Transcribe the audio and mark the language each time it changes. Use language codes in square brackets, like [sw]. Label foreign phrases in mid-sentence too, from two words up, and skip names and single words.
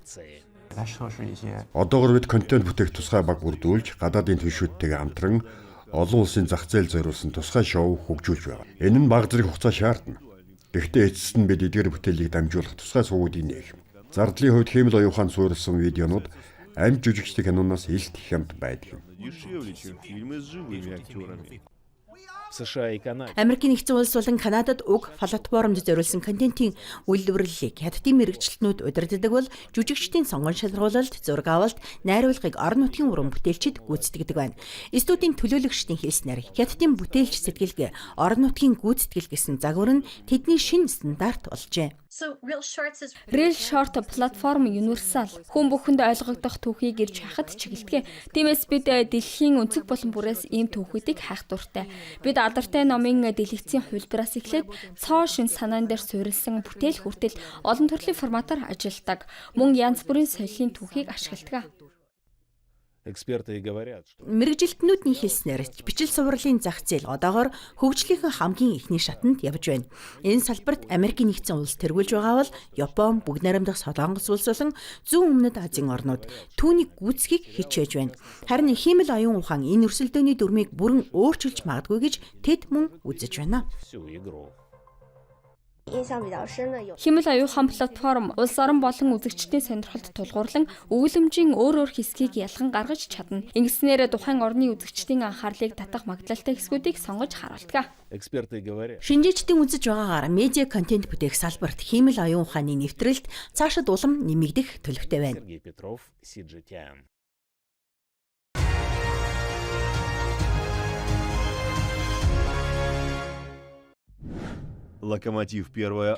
[mn] Одоогор бид контент бүтээх тусгай баг бүрдүүлж, гадаадын түншүүдтэйгээ хамтран олон улсын зах зээл зориулсан тусгай шоу хөгжүүлж байгаа. Энэ нь бага зэрэг хугацаа шаардна. Гэхдээ эцэст нь бид эдгээр бүтээлийг дамжуулах тусгай сувгуудыг нээх. Зардлын хувьд Хиймэл аюун ухаан суурилсан видеонууд амь жүжигчдийн киноноос илт хямд байдаг юм. [ru] США и Канада. [mn] Америкийн нэгдсэн улс болон Канадад уг платформд зориулсан контентын үйлдвэрлэлийг хятадын мэрэгчлэтнүүд удирддаг бол жүжигчдийн сонгон шалгуулалт, зураг авалт, найруулгыг орон нутгийн уран бүтээлчид гүйцэтгэдэг байна. Студийн төлөөлөгчдийн хэлснээр хятадын бүтээлч сэтгэлгээ орон нутгийн гүйцэтгэл гэсэн загвар нь тэдний шинэ стандарт болжээ. Real Short платформ универсал хүн бүхэнд ойлгогдох түүхийг ирж хахад чиглэдэг. Тиймээс бид дэлхийн өнцөг болон бүрээс ийм түүхүүдийг хайх дуртай. Бид алдартай номын дэлгэцийн хувилбараас эхлээд цоо шин санаан дээр суурилсан бүтээл хүртэл олон төрлийн форматаар ажилладаг. Мөн янз бүрийн соёлын түүхийг ашигладаг. [ru] Эксперты говорят, что [mn] Мэргэжилтнүүдийн хэлснээр бичил сувралын зах зээл одоогоор хөгжлийнхээ хамгийн ихний шатанд явж байна. Энэ салбарт Америкийн нэгдсэн улс тэргүүлж байгаа бол Япон, Бүгд найрамдах Солонгос улс болон зүүн өмнөд Азийн орнууд түүнийг гүйцэхийг хичээж байна. Харин Хиймэл аюун ухаан энэ өрсөлдөөний дүрмийг бүрэн өөрчилж магадгүй гэж тэд мөн үзэж байна. [ru] всю игру. [mn] Хиймэл аюун ухаан платформ улс орон болон үзэгчдийн сонирхолд тулгуурлан өгүүлэмжийн өөр хэсгийг ялхан гаргаж чадна. Ингэснээр тухайн орны үзэгчдийн анхаарлыг татах магадлалтай хэсгүүдийг сонгож харуулдаг. [ru] Эксперты говорят, [mn] Шинжээчдийн үзэж байгаагаар медиа контент бүтээх салбарт Хиймэл аюун ухааны нэвтрэлт цаашид улам нэмэгдэх төлөвтэй байна. Сергей Петров, CGTN. Локомотив 1